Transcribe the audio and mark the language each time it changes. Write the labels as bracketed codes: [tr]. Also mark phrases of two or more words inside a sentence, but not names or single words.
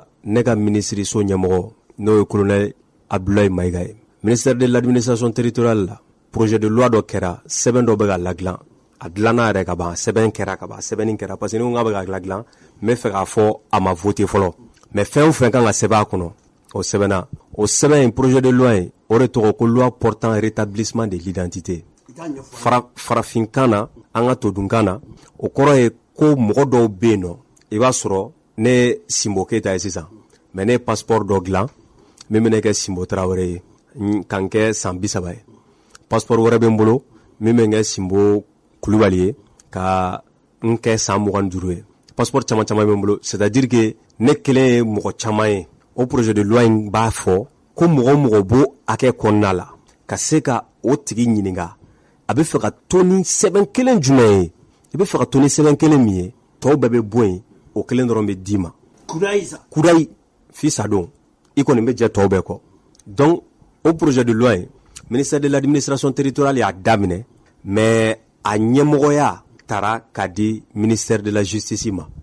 [bm] ne ka minisiriso ɲɛmɔgɔ n'o ye colonel Abdoulaye Maïga ye [fr] ministère de l'administration territoriale [bm] la [fr] projet de loi [bm] dɔ kɛra sɛbɛn dɔ bɛ ka ladilan a dilanna yɛrɛ ka ban sɛbɛn kɛra ka ban sɛbɛnni kɛra [fr] parce que [bm] ni n ko k'a bɛ ka ladilan n bɛ fɛ k'a fɔ a ma voter fɔlɔ mais fɛn o fɛn kan ka sɛbɛn a kɔnɔ o sɛbɛnna o sɛbɛn in [fr] projet de loi [bm] in o de tɔgɔ ko [fr] loi portant rétablissement de l'identité [bm] farafinkan na an ka todunkan na o kɔrɔ ye ko mɔgɔ dɔw bɛ yen nɔ i b'a sɔrɔ ne Simbo Keita ye sisan mais ne passeport dɔ dilan min bɛ ne kɛ Simbo Traoré ye ka n kɛ san 30 ye passeport wɛrɛ bɛ n bolo min bɛ n kɛ Simbo Kulubali ye ka n kɛ san 25 ye passeport caman bɛ n bolo [fr] c'est à dire que [bm] ne kelen ye mɔgɔ caman ye o [fr] projet de loi [bm] in b'a fɔ ko mɔgɔ b'o hakɛ kɔnɔna la ka se ka o tigi ɲininka a bɛ fɛ ka to ni sɛbɛn kelen jumɛn ye i bɛ fɛ ka to ni sɛbɛn kelen min ye tɔw bɛɛ bɛ bɔ yen o kelen dɔrɔn bɛ d'i ma kudayi f'i sa don i kɔni bɛ jɛ tɔw bɛɛ kɔ donc o projet de loi in [fr] ministère de l'administration territoriale [bm] y'a daminɛ mais a ɲɛmɔgɔya taara k'a di [fr] ministère de la justice [bm] ma